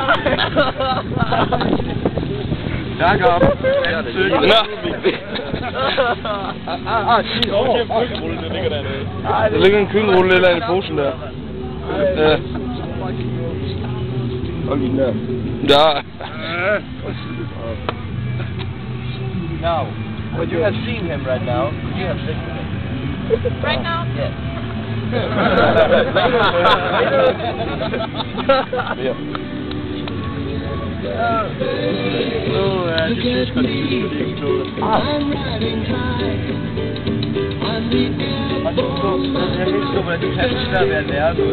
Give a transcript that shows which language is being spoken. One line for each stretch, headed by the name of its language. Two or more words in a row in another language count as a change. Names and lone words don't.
Danish: Jacob. Nå. Der ligger en kyllingerulle eller i posen der. Ja. Og lige der. Der.
English: Now, would you have seen him right now? Could you have seen him? Right now? Yes.
Danish: Ja. Det synes jeg godt, det er ikke klogt. Og så jeg kan ikke forstå, hvordan det kan være svært ved at lære noget.